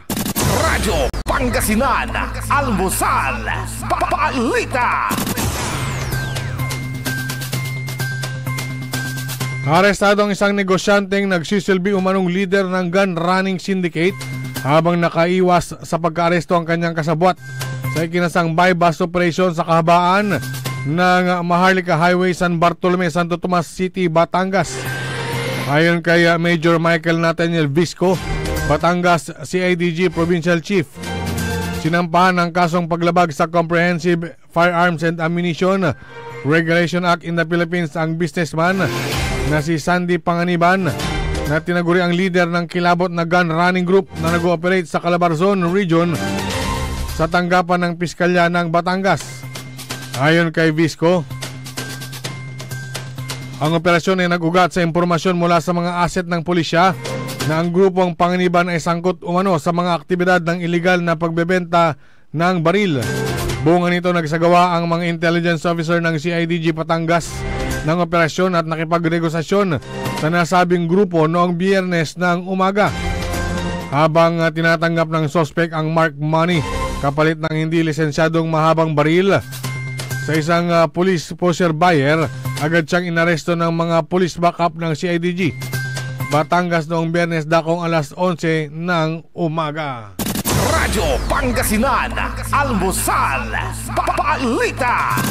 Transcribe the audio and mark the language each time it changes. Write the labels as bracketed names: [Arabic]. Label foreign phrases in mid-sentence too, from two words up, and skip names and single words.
[Filipino] Radyo Pangasinan, almusal, balita. Arestado ang isang negosyanteng nagsisilbi umanong leader ng [English] gun running syndicate [Filipino] habang nakaiwas sa pagka-aresto ang kanyang kasabwat sa ikinasang [English] buy-bust operation [Filipino] sa kahabaan ng Maharlika Highway, San Bartolome, Santo Tomas City, Batangas. Ayon kay Major Michael Nathaniel Visco, Batangas CIDG Provincial Chief, sinampahan ng kasong paglabag sa Comprehensive Firearms and Ammunition Regulation Act in the Philippines ang businessman na si Sandy Panganiban, na tinaguri ang leader ng kilabot na [English] gun running group [Filipino] na nag-ooperate sa Calabarzon Region sa tanggapan ng Piskalya ng Batangas. Ayon kay Visco, ang operasyon ay nag-ugat sa impormasyon mula sa mga asset ng pulisya na ang grupong Panganiban ay sangkot umano sa mga aktibidad ng iligal na pagbebenta ng baril. Bunga nito, nagsagawa ang mga [English] intelligence officer [Filipino] ng CIDG Batangas ng operasyon at nakipagregosasyon sa nasabing grupo noong Biyernes ng umaga. Habang tinatanggap ng sospek ang [English] marked money [Filipino] kapalit ng hindi lisensyadong mahabang baril sa isang [English] police pusher buyer, [Filipino] agad siyang inaresto ng mga [English] police backup [Filipino] ng CIDG Batangas noong Biyernes dakong alas 11 ng umaga. Radyo Pangasinan, almusal, balita.